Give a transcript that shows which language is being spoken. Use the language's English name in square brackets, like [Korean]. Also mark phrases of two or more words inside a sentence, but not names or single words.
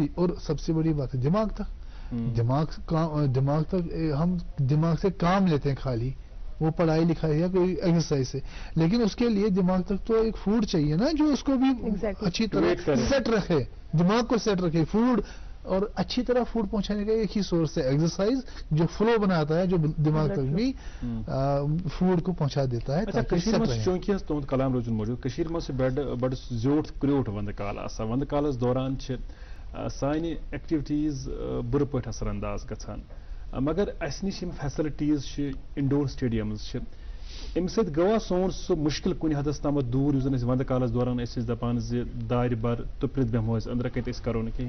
[Urdu] اور سب سے بڑی بات ہے دماغ تک, دماغ تک ہم دماغ سے کام لیتے ہیں خالی, وہ پڑھائی لکھائی یا کوئی ایکسرسائز سے, لیکن اس کے لیے دماغ تک تو ایک فوڈ چاہیے نا جو اس کو بھی اچھی طرح سیٹ رکھے, دماغ کو سیٹ رکھے. فوڈ اور اچھی طرح فوڈ پہنچانے کا ایک ہی سورس ہے ایکسرسائز, جو فلو بناتا ہے, جو دماغ تک بھی فوڈ کو پہنچا دیتا ہے. [Kashmiri] چونکہ تہد کلام روزن موجود بڑ زیوٹھ کریوٹ ونٛدٕ کال آسان, ونٛدٕ کالس دوران سانہِ ایکٹیویٹیز بُرٕ پٲٹھۍ اثر انداز گژھان, مگر اسہِ نِش یِم فیسلٹیٖز چھِ, [English] indoor stadiums [Kashmiri] چھِ, امہِ سۭتۍ گوٚوا سون سُہ مُشکل کُنہِ حدس تامتھ دوٗر یُس زن أسۍ ونٛدٕ کالس دوران أسۍ ٲسۍ دپان زِ دارِ بر تُپرِتھ بیٚہمو أسۍ أنٛدرٕ کَنۍ أسۍ کرو نہٕ کِہیٖنۍ.